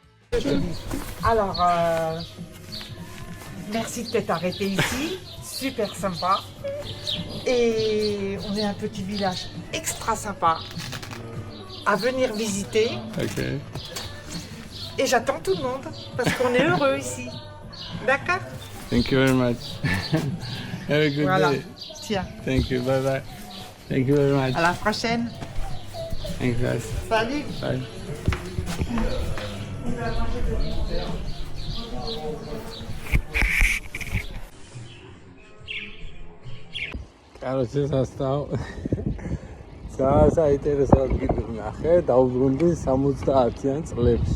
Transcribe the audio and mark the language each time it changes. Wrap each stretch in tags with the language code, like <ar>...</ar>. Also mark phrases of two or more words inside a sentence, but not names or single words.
<fr>Alors, merci de t'être arrêté ici, super sympa. Et on est un petit village extra sympa à venir visiter. Okay. Et j'attends tout le monde parce qu'on est heureux ici. D'accord?</fr> <en>Thank you very much. Have a good</en> <fr>Voilà.</fr> <en>day.</en> <fr>Tiens,</fr> <en>Thank you. Bye bye. Thank you very much.</en> <fr>à la prochaine.</fr> <en>Thanks guys.</en> <fr>Salut.</fr> <en>Bye.</en> <ru>Короче, состав.</ru> <ka>საინტერესო ადგილი ვნახე, დავბრუნდი 70-იან წლებში.</ka>